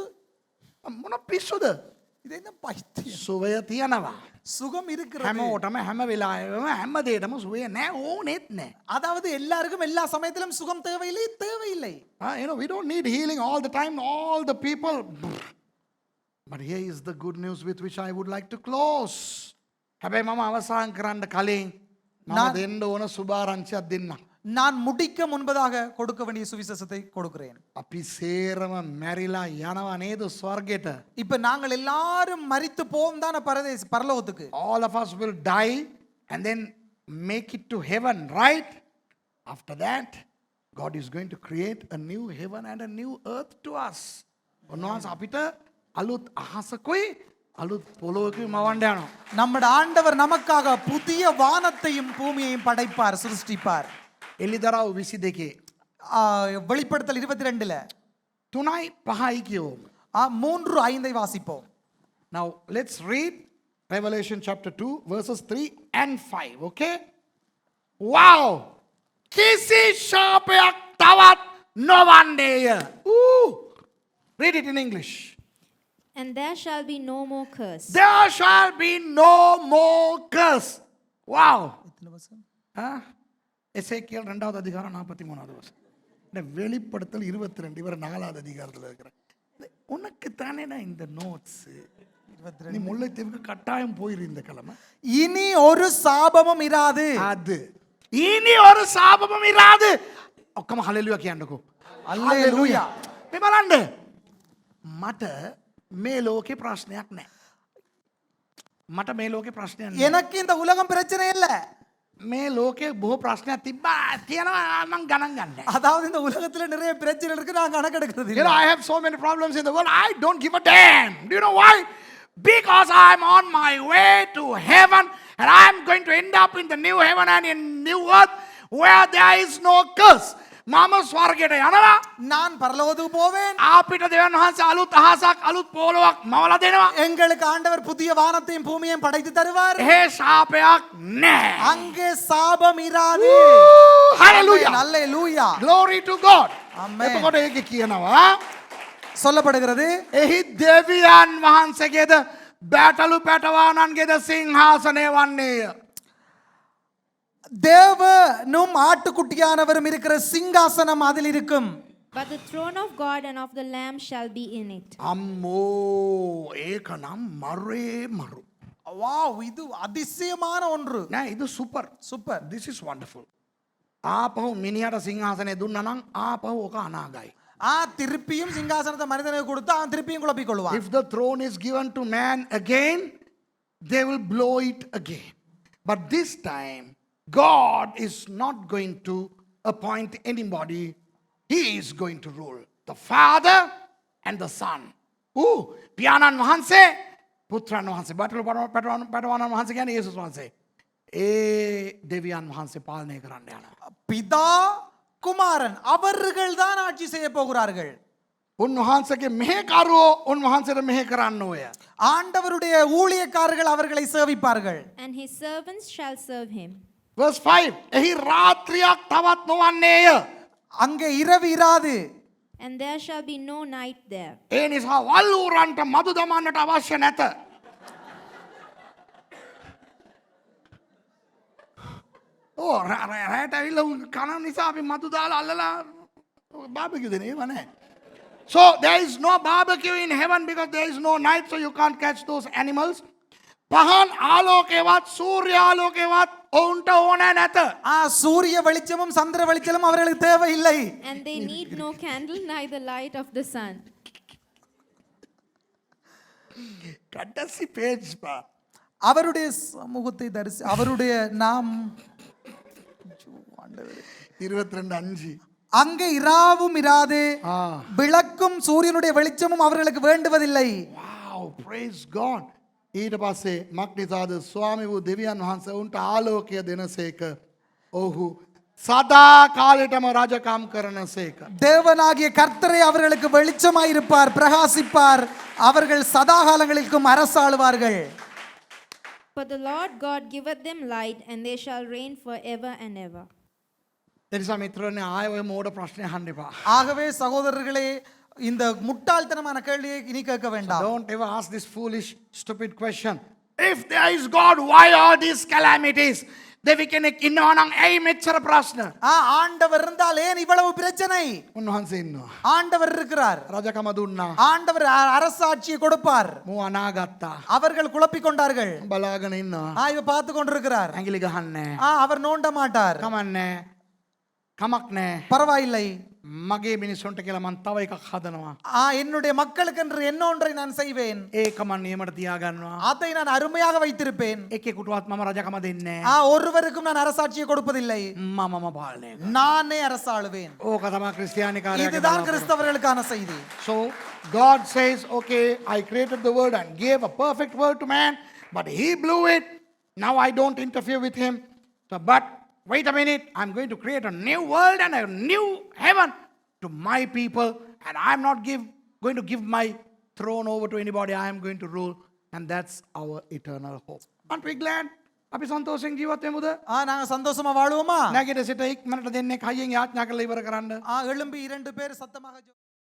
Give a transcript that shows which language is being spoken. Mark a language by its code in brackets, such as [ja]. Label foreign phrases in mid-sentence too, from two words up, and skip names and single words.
[si] මොන පිස්සුද? [ta] இது என்ன பைத்தியம். [si] සුවය තියනවා. [ta] சுகம் இருக்கிறது. [si] හැමෝටම හැම වෙලාවෙම හැම දෙයකම සුවය නෑ, ඕනෙත් නෑ. [ta] அதாவது எல்லாருக்கும் எல்லா சமயத்திலும் சுகம் தேவையில்லை, தேவையில்லை. [en] You know, we don't need healing all the time, all the people. But here is the good news with which I would like to close. [si] හැබැයි මම අවසන් කරන්න කලින් මම දෙන්න ඕන සුභාරංචියක් දෙන්න. [ta] நான் முடிக்க முன்பதாக கொடுக்க வேண்டிய சுவிசேஷத்தை கொடுக்கிறேன். [si] අපි සේරම මැරිලා යනවා නේද ස්වර්ගයට? [ta] இப்ப நாங்கள் எல்லாரும் மரித்து போவோம் தான பரலோகத்துக்கு. [en] All of us will die and then make it to heaven, right? After that, God is going to create a new heaven and a new earth to us. [si] උන්වහන්සේ අපිට අලුත් අහසකුයි අලුත් පොළොවකුයි මවන්න යනවා. [ta] நம்முடைய ஆண்டவர் நமக்காக புதிய வானத்தையும் பூமியையும் படைப்பார், சிருஷ்டிப்பார். [si] එලිදරව් 22 [ta] வெளிப்படுத்தல் 22ல [si] 3:5 කියවමු. [ta] 3:5 வாசிப்போம். [en] Now let's read Revelation chapter 2 verses 3 and 5, okay? [si] Wow! කිසි ශාපයක් තවත් නොවන්නේය. [en] Read it in English. And there shall be no more curse. There shall be no more curse. [ta] Wow! எசேக்கியேல் 2வது அதிகாரம் 43வது வசனம். இந்த வெளிப்படுத்தல் 22 இவர் 4வது அதிகாரத்தில் இருக்கிற. உனக்கு தானே இந்த நோட்ஸ். நீ முல்லைத்தீவுக்கு கட்டாயம் போயிரு இந்த கிழமை. இனி ஒரு சாபமும் இராது. அது இனி ஒரு சாபமும் இராது. [si] ඔක්කොම හලෙලුයා කියන්නකෝ. හලෙලුයා. මේ බලන්න. මට මේ ලෝකේ ප්‍රශ්නයක් නැහැ. මට මේ ලෝකේ ප්‍රශ්නයක් නැහැ. [ta] எனக்கு இந்த உலகம் பிரச்சனை இல்ல. [si] මේ ලෝකේ බොහෝ ප්‍රශ්නයක් තිබ්බා තියෙනවා මම ගණන් ගන්නෑ. [ta] அதாவது இந்த உலகத்துல நிறைய பிரச்சனை இருக்கு, நான் கணக்கெடுக்கிறது [en] You know, [ta] இல்ல. [en] I have so many problems in the world. I don't give a damn. Do you know why? Because I'm on my way to heaven and I'm going to end up in the new heaven and in new earth where there is no curse. [si] මම ස්වර්ගයට යනවා. [ta] நான் பரலோகத்துக்கு போவேன். [si] අපිට දෙවියන් වහන්සේ අලුත් අහසක් අලුත් පොළොවක් මවලා දෙනවා. [ta] எங்களுக்கு ஆண்டவர் புதிய வானத்தையும் பூமியையும் படைத்து தருவார். [si] එහෙ ශාපයක් නැහැ. [ta] அங்கே சாபம் இராது. [en] Hallelujah. Hallelujah. Glory to God. Amen. [si] එතකොට ඒක කියනවා [ta] சொல்லப்படுகிறது [si] එහි දෙවියන් වහන්සේගේද බැටලු පැටවානන්ගේද සිංහාසනය වන්නේය. [ta] தேவனும் ஆட்டுக்குட்டியானவரும் இருக்கிற சிங்காசனம் அதில் இருக்கும். [en] But the throne of God and of the Lamb shall be in it. [si] අම්මෝ ඒක නම් මරේ මරු. [ta] வாவ், இது அதிசயமான ஒன்று. [si] නෑ இது සුපර්. [ta] சூப்பர். [en] This is wonderful. [si] ආපහු මිනිහට සිංහාසනය දුන්නා නම් ආපහු ඕක අනාගයි. [ta] திருப்பியும் சிங்காசனத்தை மனிதனுக்கு கொடுத்து அவன் திருப்பியும் குழப்பிக் கொள்வான். [en] If the throne is given to man again, they will blow it again. But this time, God is not going to appoint anybody. He is going to rule. The Father and the Son. [si] පියාණන් වහන්සේ, පුත්‍රයන් වහන්සේ, පැටවුණන් වහන්සේ කියන්නේ යේසුස් වහන්සේ. ඒ දෙවියන් වහන්සේ පාලනය කරන්න යනවා. [ta] பிதா குமாரன் அவர்கள் தான் ஆட்சி செய்ய போகிறார்கள். [si] උන්වහන්සේගේ මෙහෙකරුවෝ උන්වහන්සේට මෙහෙ කරන්න ඕය. [ta] ஆண்டவருடைய ஊழியக்காரர்கள் அவர்களை சேவிப்பார்கள். [en] And his servants shall serve him. Verse 5. [si] එහි රාත්‍රියක් තවත් නොවන්නේය. [ta] அங்கே இரவு இராது. [en] And there shall be no night there. [si] ඒ නිසා වල්ලූරන්ට මදු දමන්නට අවශ්‍ය නැත. රෑට ඇවිල්ලා උන් කන නිසා අපි මදු දාලා අල්ලලා බාබකියු දෙන ඒව නැහැ. [en] So there is no barbecue in heaven because there is no night, so you can't catch those animals. [si] පහන් ආලෝකේවත් සූර්ය ආලෝකේවත් ඔවුන්ට ඕන නැත. [ta] சூரிய வெளிச்சமும் சந்திர வெளிச்சமும் அவர்களுக்கு தேவையில்லை. [en] And they need no candle, neither light of the sun. [ta] கடைசி பேஜ் பா. அவருடைய சமூகத்தை தரிசி அவருடைய நாம் 22:5. அங்கே இராவும் இராது, விளக்கும் சூரியனுடைய வெளிச்சமும் அவர்களுக்கு வேண்டுவதில்லை. [en] Wow, praise God. [si] ඊට පස්සේ මක්නිසාද ස්වාමි වූ දෙවියන් වහන්සේ උන්ට ආලෝකය දෙනසේක. ඔහු සදා කාලෙටම රජකම් කරනසේක. [ta] தேவனாகிய கர்த்தரே அவர்களுக்கு வெளிச்சமாயிருப்பார், பிரகாசிப்பார். அவர்கள் சதா காலங்களுக்கும் அரசாளுவார்கள். [en] For the Lord God giveth them light, and they shall reign forever and ever. [si] එනිසා මිත්‍රනේ ආයෙ ඔය මෝඩ ප්‍රශ්නේ අහන්න එපා. [ta] ஆகவே சகோதரர்களே, இந்த முட்டாள்தனமான கேள்வியை இனி கேட்க வேண்டாம். [en] Don't ever ask this foolish stupid question. If there is God, why are these calamities? [si] දෙවි කෙනෙක් ඉන්නවා නම් ඇයි මෙච්චර ප්‍රශ්න? [ta] ஆண்டவர் இருந்தால் ஏன் இவ்வளவு பிரச்சனை? [si] උන්වහන්සේ ඉන්නවා. [ta] ஆண்டவர் இருக்கிறார். [si] රජකම දුන්නා. [ta] ஆண்டவர் அரசாட்சியை கொடுப்பார். [si] මෝ අනාගත්තා. [ta] அவர்கள் குழப்பிக் கொண்டார்கள். [si] බලාගෙන ඉන්නවා. [ta] இவ பார்த்து கொண்டிருக்கிறார். [si] ඇඟිලි ගහන්නේ. [ta] அவர் நோண்ட மாட்டார். [si] කමන්නේ. කමක් නැහැ. [ta] பரவாயில்லை. [si] මගේ මිනිස්සුන්ට කියලා මං තව එකක් හදනවා. [ta] என்னுடைய மக்களுக்கு என்று என்னொன்றை நான் செய்வேன். [si] ඒක මං නියමට තියාගන්නවා. [ta] அதை நான் அருமையாக வைத்திருப்பேன். [si] එකෙකුටවත් මම රජකම දෙන්නේ නැහැ. [ta] ஒருவருக்கும் நான் அரசாட்சியை கொடுப்பதில்லை. [si] මමම පාලනය කරනවා. [ta] நானே அரசாளுவேன். [si] ඕක තමයි ක්‍රිස්තියානිකාරයාගේ [ta] இதுதான் [si] බලාපොරොත්තු. [ta] கிறிஸ்தவர்களுக்கான செய்தி. [en] So God says, okay, I created the world and gave a perfect world to man, but he blew it. Now I don't interfere with him. So, but wait a minute, I'm going to create a new world and a new heaven to my people, and I'm not going to give my throne over to anybody. I am going to rule, and that's our eternal hope. Aren't we glad? [si] අපි සන්තෝෂෙන් ජීවත් වෙමුද? [ta] நாங்க சந்தோஷமா வாழுவோமா? [si] නැගිට සිට ඉක්මනට දෙන්නේ කයියෙන් යාඥා කරලා ඉවර කරන්න. [ta] எழும்பி 2 பேர் சத்தமாக